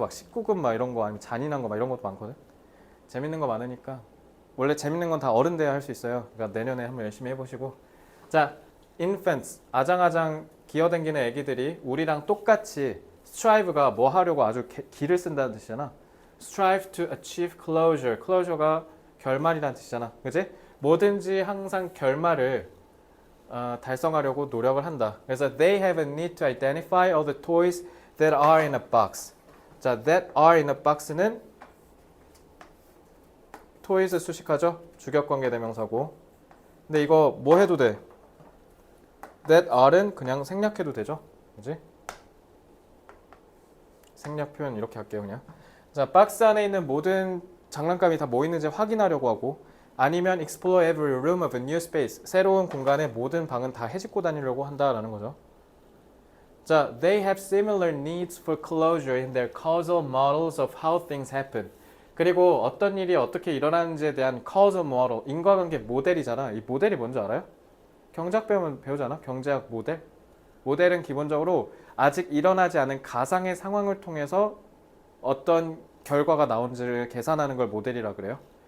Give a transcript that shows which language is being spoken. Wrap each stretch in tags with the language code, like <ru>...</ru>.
<ko>막 19금 막 이런 거 아니면 잔인한 거 막 이런 것도 많거든. 재밌는 거 많으니까 원래 재밌는 건 다 어른 돼야 할 수 있어요. 그러니까 내년에 한번 열심히 해보시고. 자, infants 아장아장 기어댕기는 애기들이 우리랑 똑같이 strive가 뭐 하려고 아주 기를 쓴다는 뜻이잖아.</ko> <en>strive to achieve closure.</en> <ko>closure가 결말이라는 뜻이잖아. 그치? 뭐든지 항상 결말을 달성하려고 노력을 한다. 그래서</ko> <en>they have a need to identify all the toys that are in a box.</en> <ko>자,</ko> <en>that are in a box</en> <ko>는 toys 수식하죠? 주격관계 대명사고. 근데 이거 뭐 해도 돼? that are는 그냥 생략해도 되죠? 그지? 생략 표현 이렇게 할게요, 그냥. 자, 박스 안에 있는 모든 장난감이 다 뭐 있는지 확인하려고 하고 아니면</ko> <en>explore every room of a new space.</en> <ko>새로운 공간의 모든 방은 다 헤집고 다니려고 한다라는 거죠. 자,</ko> <en>they have similar needs for closure in their causal models of how things happen.</en> <ko>그리고 어떤 일이 어떻게 일어나는지에 대한</ko> <en>causal model,</en> <ko>인과관계 모델이잖아. 이 모델이 뭔지 알아요? 경제학 배우면 배우잖아. 경제학 모델. 모델은 기본적으로 아직 일어나지 않은 가상의 상황을 통해서 어떤 결과가 나온지를 계산하는 걸 모델이라 그래요.</ko>